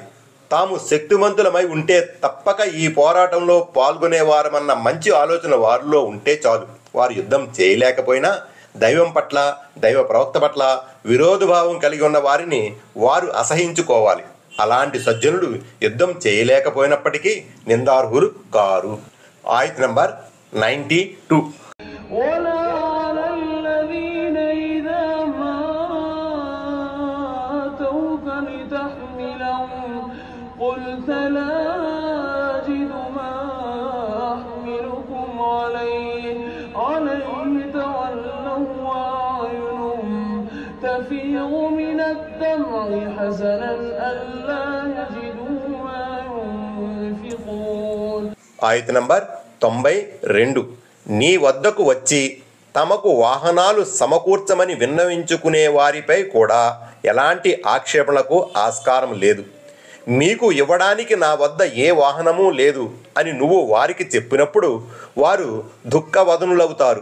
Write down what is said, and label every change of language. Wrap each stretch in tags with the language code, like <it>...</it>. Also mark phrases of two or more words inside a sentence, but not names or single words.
<te>తాము శక్తివంతులమై ఉంటే తప్పక ఈ పోరాటంలో పాల్గొనేవారమన్న మంచి ఆలోచన వారిలో ఉంటే చాలు. వారు యుద్ధం చేయలేకపోయినా దైవం పట్ల, దైవ ప్రవక్త పట్ల విరోధభావం కలిగి ఉన్న వారిని వారు అసహించుకోవాలి. అలాంటి సజ్జనులు యుద్ధం చేయలేకపోయినప్పటికీ నిందార్హులు కారు. ఆయత్ నంబర్ 92.</te> <ar>قلت لا أجد ما أحملكم عليه تولوا وأعينهم تفيض من الدمع حزنا ألا يجدوا ما ينفقون.</ar> <te>ఆయత్ నంబర్ 92. నీ వద్దకు వచ్చి తమకు వాహనాలు సమకూర్చమని విన్నవించుకునే వారిపై కూడా ఎలాంటి ఆక్షేపణలకు ఆస్కారం లేదు. మీకు ఇవ్వడానికి నా వద్ద ఏ వాహనమూ లేదు అని నువ్వు వారికి చెప్పినప్పుడు వారు దుఃఖవదనులవుతారు.</te>